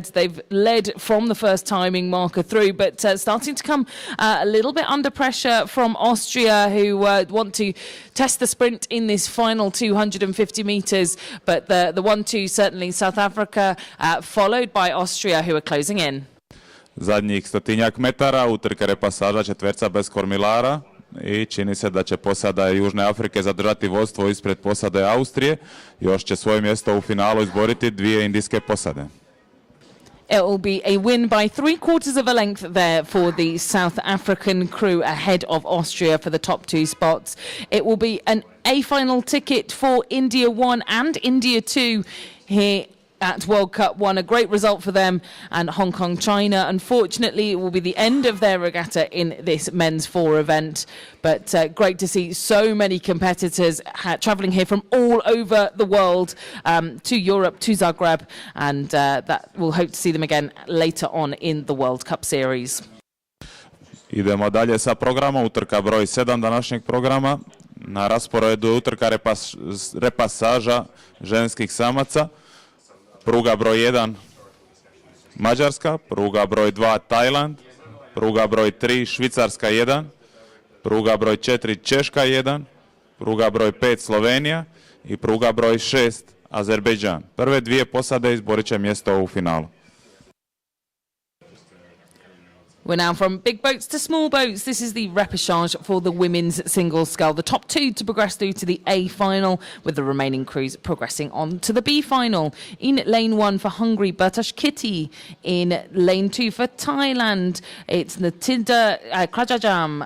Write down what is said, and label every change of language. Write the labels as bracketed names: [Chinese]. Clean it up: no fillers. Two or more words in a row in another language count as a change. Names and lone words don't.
[English] They've led from the first timing marker through, but starting to come a little bit under pressure from Austria, who want to test the sprint in this final 250 meters, but the 1-2 certainly South Africa, followed by Austria, who are closing in. [Croatian] Zadnjih 100-tinjak metara utrka repasaža četverca bez kormilara i čini se da će posada Južne Afrike zadržati vodstvo ispred posade Austrije. Još će svoje mjesto u finalu izboriti 2 indijske posade. [English] It will be a win by 3/4 of a length there for the South African crew ahead of Austria for the top 2 spots. It will be an A final ticket for India 1 and India 2 here at World Cup 1. A great result for them, and Hong Kong, China, unfortunately, it will be the end of their regatta in this men's 4 event. But great to see so many competitors travelling here from all over the world to Europe, to Zagreb, and that we'll hope to see them again later on in the World Cup series. [Croatian] Idemo dalje sa programom, utrka broj 7 današnjeg programa. Na rasporedu je utrka repasaža ženskih samaca. Pruga broj 1 Mađarska, pruga broj 2 Tajland, pruga broj 3 Švicarska 1, pruga broj 4 Češka 1, pruga broj 5 Slovenija i pruga broj 6 Azerbejdžan. Prve 2 posade izborit će mjesto u finalu. [English] We're now from big boats to small boats. This is the repechage for the women's single scull. The top two to progress through to the A final, with the remaining crews progressing on to the B final. In lane 1 for Hungary, Bertash Kitty. In lane 2 for Thailand, it's Natinda Krajajam.